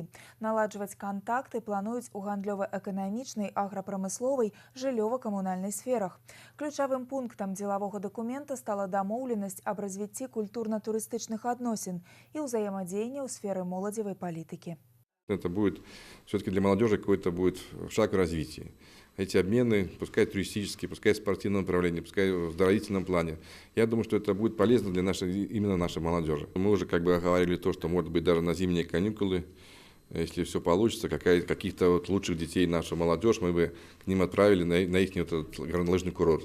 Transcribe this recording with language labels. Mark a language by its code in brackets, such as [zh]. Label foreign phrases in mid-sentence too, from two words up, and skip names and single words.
[be] Наладжваць кантакты плануюць у гандлёва-эканамічнай, аграпрамысловай, жыллёва-камунальнай сферах. Ключавым пунктам дзелавога дакумента стала дамоўленасць аб развіцці культурна-турыстычных адносін і ўзаемадзеяння ў сферы моладзевай палітыкі. [ru] Это будет все-таки для молодежи какой-то будет шаг в развитии. Эти обмены, пускай туристические, пускай в спортивном направлении, пускай в оздоровительном плане. Я думаю, что это будет полезно для именно нашей молодежи. Мы уже говорили то, что может быть даже на зимние каникулы если все получится, каких-то вот лучших детей, наша молодежь, мы бы к ним отправили на их вот этот горнолыжный курорт.